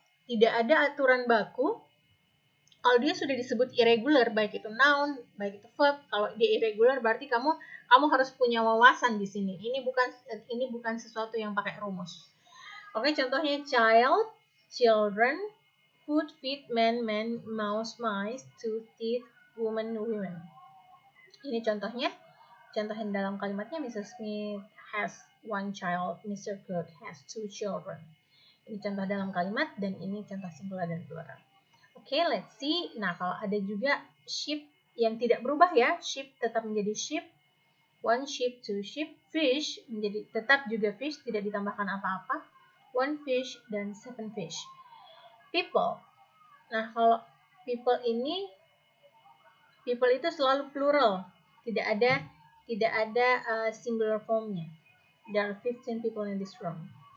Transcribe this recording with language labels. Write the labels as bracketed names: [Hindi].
[Indonesian] Tidak ada aturan baku. Kalau dia sudah disebut irregular, baik itu noun, baik itu verb, kalau dia irregular berarti kamu harus punya wawasan di sini. Ini bukan sesuatu yang pakai rumus. [English] Oke, contohnya child, children, food, feet, man, mouse, mice, tooth, teeth, woman, women. [Indonesian] Ini contohnya dalam kalimatnya [English] Mrs. Smith has 1 child, Mr. Cook has 2 children. [Indonesian] Ini contoh dalam kalimat dan ini contoh singular dan plural. Oke, [English] let's see. [Indonesian] Nah, kalau ada juga sheep yang tidak berubah ya. Sheep tetap menjadi sheep. 1 sheep, 2 sheep. Fish menjadi tetap juga fish, tidak ditambahkan apa-apa. [English] 1 fish dan 7 fish. People. [Indonesian] Nah, kalau people itu selalu plural. Tidak ada singular formnya. [English] There are 15 people in this room.